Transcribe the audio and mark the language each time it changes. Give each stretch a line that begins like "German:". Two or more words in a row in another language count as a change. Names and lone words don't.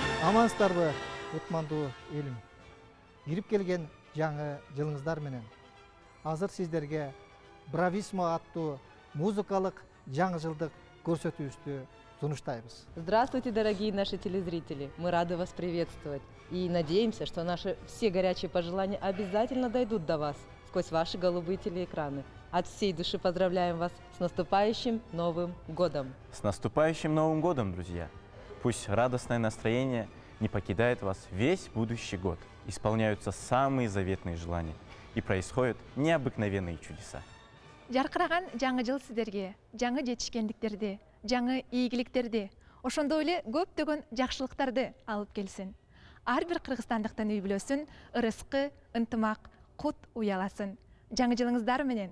Kyrgyz: Амансыздарбы, утмандуу элим. Кирип келген жаңы жылыңыздар менен. Азыр сиздерге Брависмо аттуу музыкалык жаңы жылдык көрсөтүүбүздү сунуштайбыз.
Russian: Здравствуйте, дорогие наши телезрители! Мы рады вас приветствовать и надеемся, что наши все горячие пожелания обязательно дойдут до вас сквозь ваши голубые телеэкраны. От всей души поздравляем вас с наступающим Новым годом! С наступающим Новым годом, друзья! Пусть радостное настроение не покидает вас весь будущий год. Исполняются самые заветные желания и происходят необыкновенные чудеса.
Kyrgyz: Жаркыраган жаңы жыл сиздерге жаңы жетишкендиктерди, жаңы ийгиликтерди, ошондой эле көптөгөн жакшылыктарды алып келсин. Ар бир кыргызстандыктын үй бүлөсүн ырыскы, ынтымак, кут уяласын. Жаңы жылыңыздар менен.